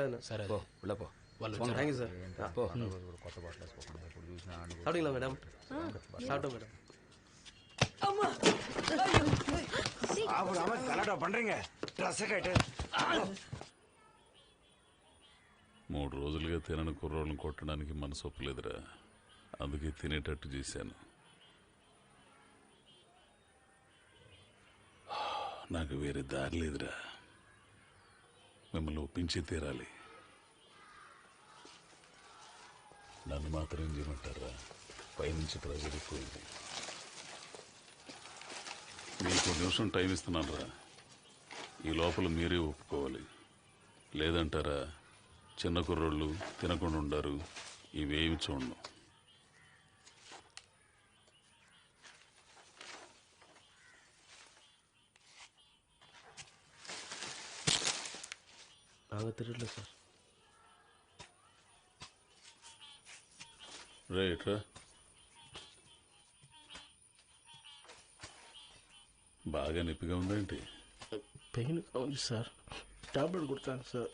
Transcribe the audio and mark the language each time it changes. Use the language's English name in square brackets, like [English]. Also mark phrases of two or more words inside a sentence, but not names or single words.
[Tamil] சார் போ, உள்ள போ. தேங்க்யூ சார். போ. சாப்பிட்டீங்களா மேடம்? சாப்பிட்டோம் மேடம். சாப்பிடாம கலாட்டா பண்றீங்க. ட்ரெஸ் கேட்டு [Telugu] 3 రోజులుగా తినని కుర్రోళ్ళని కొట్టడానికి మనసు ఒప్పలేదురా. అందుకే తినేటట్టు చేశాను. నాకు వేరే దారి లేదురా. మిమ్మల్ని ఒప్పించే తీరాలి. నన్ను మాత్రం ఏం చేయమంటారా? పైనుంచి ప్రెజర్ ఎక్కువైంది. మీకు నిమిషం టైం ఇస్తున్నాను రా. ఈ లోపల మీరే ఒప్పుకోవాలి. లేదంటారా చిన్న కుర్రోళ్ళు తినకుండా ఉండారు. ఇవేమి చూడను. [Tamil] நாங்கள் திருடல சார். [Telugu] రైట్. బాగా నొప్పిగా ఉందేంటి? పెయిన్ ఉంది సార్. టాబ్లెట్ కొడతాను సార్.